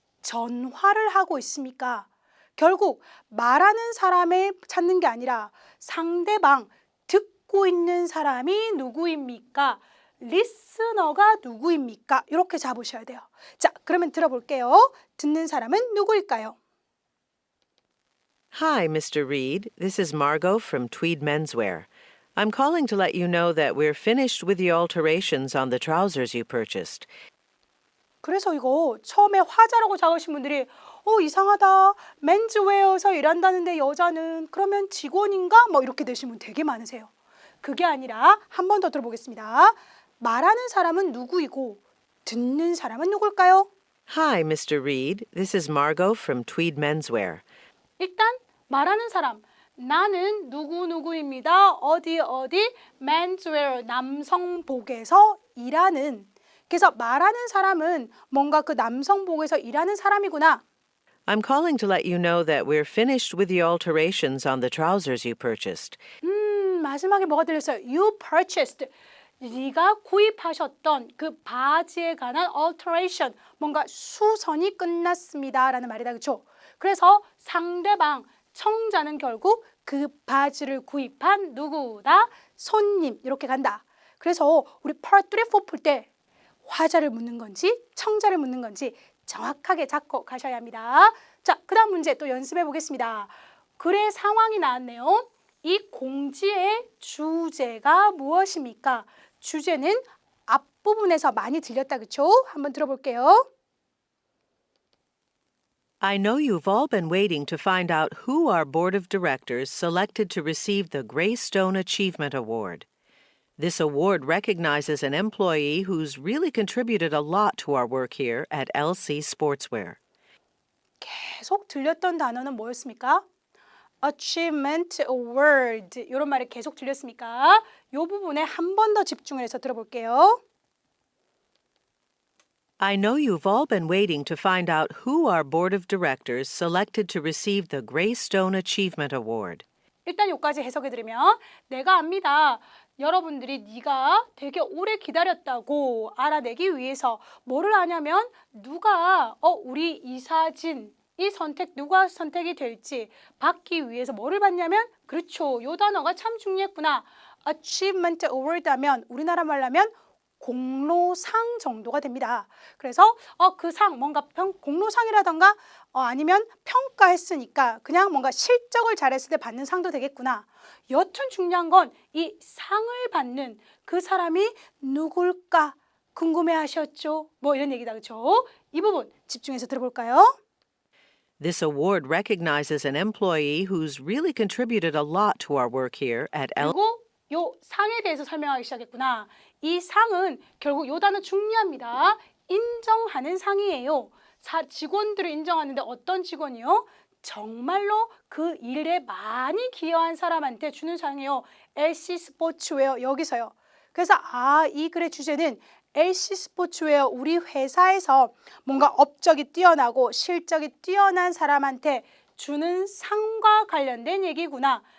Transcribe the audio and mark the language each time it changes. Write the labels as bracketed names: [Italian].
[Korean] 전화를 하고 있습니까? 결국 말하는 사람을 찾는 게 아니라 상대방 듣고 있는 사람이 누구입니까? 리스너가 누구입니까? 이렇게 잡으셔야 돼요. 자, 그러면 들어볼게요. 듣는 사람은 누구일까요? [English] Hi, Mr. Reed. This is Margot from Tweed Menswear. I'm calling to let you know that we're finished with the alterations on the trousers you purchased. [Korean] 그래서 이거 처음에 화자라고 적으신 분들이 이상하다. 맨즈웨어에서 일한다는데 여자는 그러면 직원인가? 뭐 이렇게 되신 분 되게 많으세요. 그게 아니라 한 번 더 들어보겠습니다. 말하는 사람은 누구이고 듣는 사람은 누굴까요? [English] Hi, Mr. Reed. This is Margot from Tweed Menswear. [Korean] 일단 말하는 사람 나는 누구누구입니다. 어디 menswear 남성복에서 일하는 그래서 말하는 사람은 뭔가 그 남성복에서 일하는 사람이구나. [English] I'm calling to let you know that we're finished with the alterations on the trousers you purchased. [Korean] 마지막에 뭐가 들렸어요? [English] You purchased. [Korean] 네가 구입하셨던 그 바지에 관한 alteration, 뭔가 수선이 끝났습니다 라는 말이다. 그렇죠? 그래서 상대방, 청자는 결국 그 바지를 구입한 누구다? 손님 이렇게 간다. 그래서 우리 part 3, 4 풀 때 화자를 묻는 건지 청자를 묻는 건지 정확하게 잡고 가셔야 합니다. 자, 그 다음 문제 또 연습해 보겠습니다. 글의 상황이 나왔네요. 이 공지의 주제가 무엇입니까? 주제는 앞부분에서 많이 들렸다. 그렇죠? 한번 들어볼게요. [English] I know you've all been waiting to find out who our board of directors selected to receive the Greystone Achievement Award. This award recognizes an employee who's really contributed a lot to our work here at LC Sportswear. [Korean] 계속 들렸던 단어는 뭐였습니까? Achievement Award 이런 말이 계속 들렸습니까? 이 부분에 한 번 더 집중을 해서 들어볼게요. I know you've all been waiting to find out who our board of directors selected to receive the Greystone Achievement Award. 일단 여기까지 해석해 드리면 내가 압니다. 여러분들이 네가 되게 오래 기다렸다고 알아내기 위해서 뭐를 하냐면 누가 우리 이사진 이 선택 누가 선택이 될지 받기 위해서 뭐를 받냐면 그렇죠. 요 단어가 참 중요했구나. Achievement Award 하면 우리나라 말로 하면 공로상 정도가 됩니다. 그래서 그 상 뭔가 공로상이라던가 아니면 평가했으니까 그냥 뭔가 실적을 잘했을 때 받는 상도 되겠구나. 여튼 중요한 건 이 상을 받는 그 사람이 누굴까 궁금해하셨죠? 뭐 이런 얘기다. 그렇죠? 이 부분 집중해서 들어볼까요? [English] This award recognizes an employee who's really contributed a lot to our work here at LC. [Korean] 그리고 요 상에 대해서 설명하기 시작했구나. 이 상은 결국 요 단어 중요합니다. 인정하는 상이에요. 직원들을 인정하는데 어떤 직원이요? 정말로 그 일에 많이 기여한 사람한테 주는 상이에요. LC 스포츠웨어 여기서요. 그래서 이 글의 주제는 LC 스포츠웨어 우리 회사에서 뭔가 업적이 뛰어나고 실적이 뛰어난 사람한테 주는 상과 관련된 얘기구나.